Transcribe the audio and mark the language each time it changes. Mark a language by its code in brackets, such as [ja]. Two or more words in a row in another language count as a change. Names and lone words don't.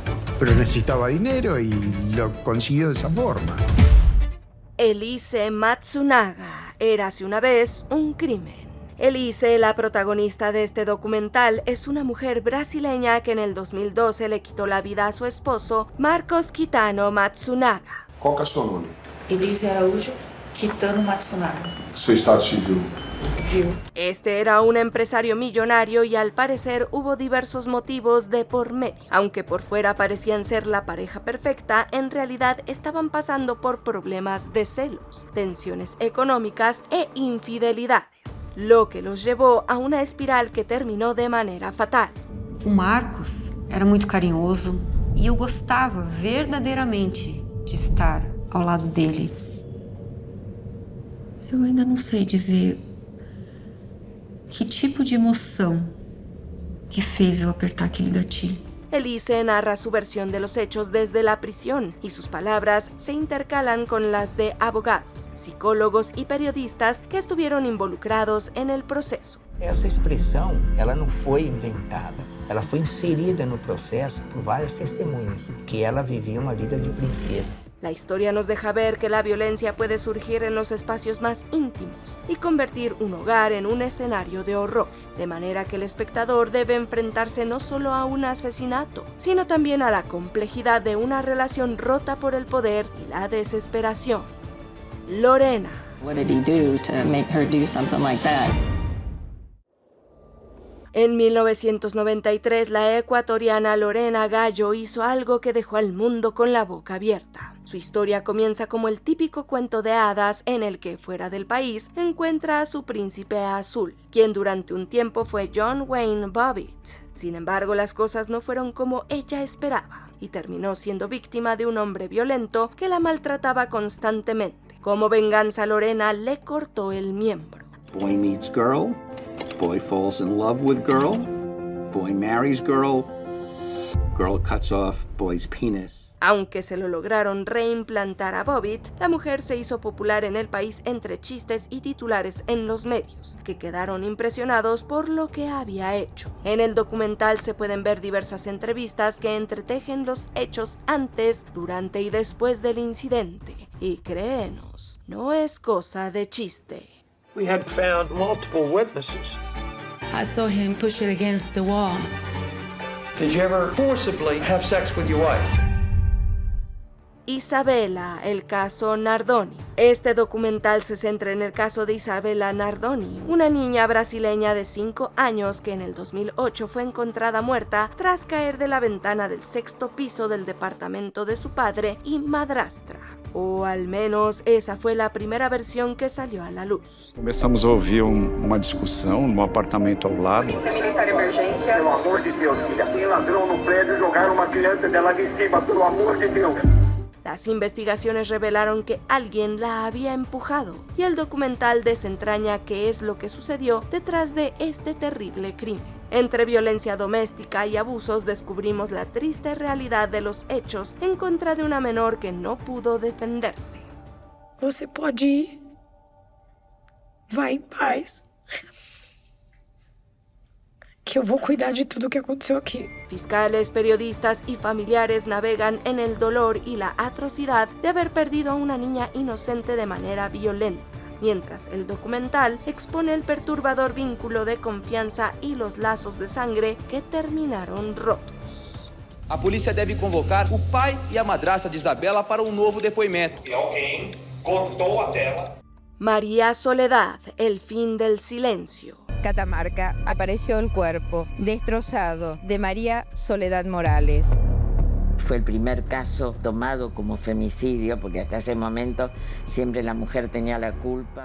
[es] Pero necesitaba dinero y lo consiguió de esa forma. Elise Matsunaga, érase una vez un crimen. Elise, la protagonista de este documental, es una mujer brasileña que en el 2012 le quitó la vida a su esposo, Marcos Kitano Matsunaga. [pt] Qual que é seu nome? Elise Araújo Kitano Matsunaga. Seu estado civil? [es] Este era un empresario millonario y al parecer hubo diversos motivos de por medio. Aunque por fuera parecían ser la pareja perfecta, en realidad estaban pasando por problemas de celos, tensiones económicas e infidelidades, lo que los llevó a una espiral que terminó de manera fatal. [pt] O Marcos era muito carinhoso e eu gostava verdadeiramente de estar ao lado dele. Eu ainda não sei dizer que tipo de emoção que fez eu apertar aquele gatilho. [es] Elise narra su versión de los hechos desde la prisión y sus palabras se intercalan con las de abogados, psicólogos y periodistas que estuvieron involucrados en el proceso. [pt] Essa expressão, ela não foi inventada. Ela foi inserida no processo por várias testemunhas, que ela vivia uma vida de princesa. [es] La historia nos deja ver que la violencia puede surgir en los espacios más íntimos y convertir un hogar en un escenario de horror, de manera que el espectador debe enfrentarse no solo a un asesinato, sino también a la complejidad de una relación rota por el poder y la desesperación. Lorena. [en] What did he do to make her do something like that? [es] En 1993, la ecuatoriana Lorena Gallo hizo algo que dejó al mundo con la boca abierta. Su historia comienza como el típico cuento de hadas en el que, fuera del país, encuentra a su príncipe azul, quien durante un tiempo fue John Wayne Bobbitt. Sin embargo, las cosas no fueron como ella esperaba y terminó siendo víctima de un hombre violento que la maltrataba constantemente. Como venganza, Lorena le cortó el miembro. [en] Boy meets girl, boy falls in love with girl, boy marries girl, girl cuts off boy's penis. [es] Aunque se lo lograron reimplantar a Bobbitt, la mujer se hizo popular en el país entre chistes y titulares en los medios, que quedaron impresionados por lo que había hecho. En el documental se pueden ver diversas entrevistas que entretejen los hechos antes, durante y después del incidente. Y créenos, no es cosa de chiste. [en] We had found multiple witnesses. I saw him push it against the wall. Did you ever forcibly have sex with your wife? [es] Isabella, el caso Nardoni. Este documental se centra en el caso de Isabella Nardoni, una niña brasileña de 5 años que en el 2008 fue encontrada muerta tras caer de la ventana del 6º piso del departamento de su padre y madrastra. O al menos esa fue la primera versión que salió a la luz. [pt] Começamos a ouvir uma discussão no apartamento ao lado. Secretária de emergência. Pelo amor de Deus, filha, tem ladrão no prédio e jogaram uma criança dela ali em cima, pelo amor de Deus. [es] Las investigaciones revelaron que alguien la había empujado y el documental desentraña qué es lo que sucedió detrás de este terrible crimen. Entre violencia doméstica y abusos descubrimos la triste realidad de los hechos en contra de una menor que no pudo defenderse. [pt] Você pode ir. Vai em paz. Que eu vou cuidar de tudo que aconteceu aqui. [es] Fiscales, periodistas y familiares navegan en el dolor y la atrocidad de haber perdido a una niña inocente de manera violenta, mientras el documental expone el perturbador vínculo de confianza y los lazos de sangre que terminaron rotos. [pt] A polícia deve convocar o pai e a madrasta de Isabela para um novo depoimento. E alguém cortou a tela. [es] María Soledad, el fin del silencio. Catamarca apareció el cuerpo destrozado de María Soledad Morales. Fue el primer caso tomado como femicidio, porque hasta ese momento siempre la mujer tenía la culpa.